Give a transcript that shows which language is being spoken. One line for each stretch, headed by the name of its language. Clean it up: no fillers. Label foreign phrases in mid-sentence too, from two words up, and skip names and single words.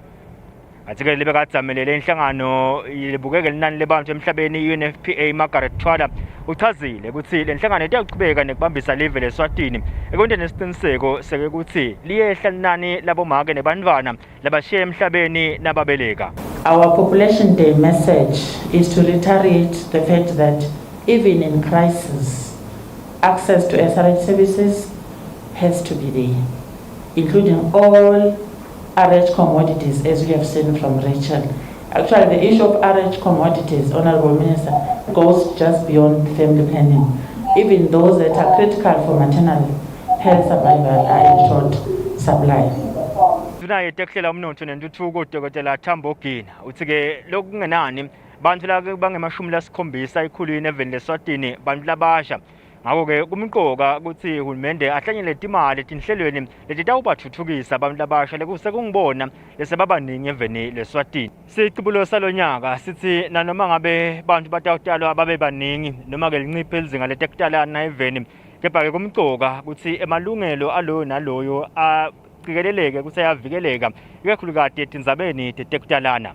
Swati: Athi-ke lebekadzamelele inhlangano libukeke linani lebantu emhlabeni UNFPA Margaret Twala uchazile ukuthi le nhlangano itakuchubeka nekubambisa live leSwatini ekwenteni isiqiniseko sekuthi liyehla linani labomake nebantwana labashiya emhlabeni nababeleka.
English: Our Population Day message is to reiterate the fact that even in crisis, access to SRH services has to be there, including all RH commodities, as we have seen from Rachel. Actually, the issue of RH commodities, Honorable Minister, goes just beyond family planning. Even those that are critical for maternal health survival are in short supply.
Swati: Naye teklela umnotho nentuthuko uDokotela Thambo Gina uthi-ke lokhu kungenani bantu lake bangemashumi lasikhombisa ikhulwini eveni leSwatini bantu labasha. Ngakho-ke kumqoka ukuthi uhulumende ahlanyele imali etinhlelweni letitawubathuthukisa abantu labasha lesekungibona lesebabaningi eveni leSwatini. Siqibulo salonyaka sithi nanoma ngabe bantu batawutalwa babe baningi noma-ke linciphe izinga letekutalana eveni, kepha-ke kumqoka ukuthi emalungelo aloyo naloyo qikeleleke ukuthi ayavikeleka ikakhulukati etindzabeni tetekutalana.